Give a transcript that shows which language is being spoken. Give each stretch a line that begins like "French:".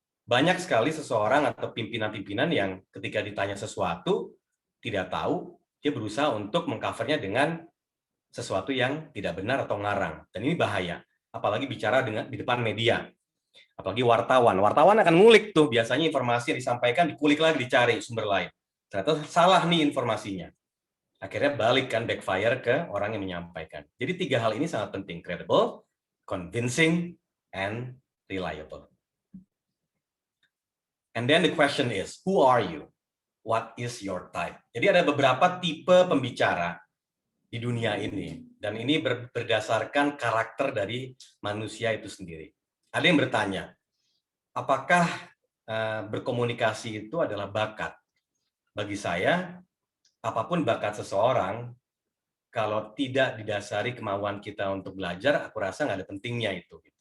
Indonesian: Banyak sekali seseorang atau pimpinan-pimpinan yang ketika ditanya sesuatu, tidak tahu, dia berusaha untuk mengcovernya dengan sesuatu yang tidak benar atau ngarang. Dan ini bahaya. Apalagi bicara di depan media. Apalagi wartawan. Wartawan akan ngulik tuh. Biasanya informasi yang disampaikan dikulik lagi, dicari sumber lain. Ternyata salah nih informasinya. Akhirnya balik kan, backfire ke orang yang menyampaikan. Jadi 3 hal ini sangat penting.
English: Credible, convincing, and reliable. And then the question is, who are you? What is your type?
Indonesian: Jadi ada beberapa tipe pembicara di dunia ini. Dan ini berdasarkan karakter dari manusia itu sendiri. Ada yang bertanya, apakah berkomunikasi itu adalah bakat? Bagi saya, apapun bakat seseorang, kalau tidak didasari kemauan kita untuk belajar, aku rasa nggak ada pentingnya itu.